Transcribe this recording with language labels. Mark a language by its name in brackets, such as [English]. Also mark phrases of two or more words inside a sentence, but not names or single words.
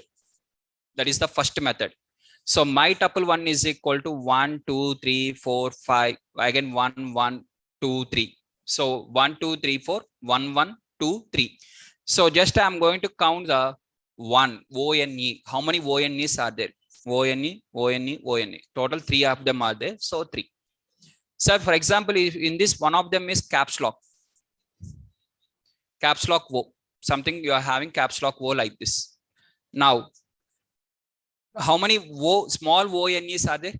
[English] That is the first method. So my tuple 1 is equal to 1, 2, 3, 4, 5. Again 1, 1, 2, 3. So 1, 2, 3, 4, 1, 1, 2, 3. So just I am going to count the 1, O-N-E. How many O-N-Es are there? O-N-E, O-N-E, O-N-E. Total 3 of them are there. So 3. So for example, if in this one of them is caps lock. Caps lock O. Something you are having caps lock O like this. Now, how many small O-N-Es are there?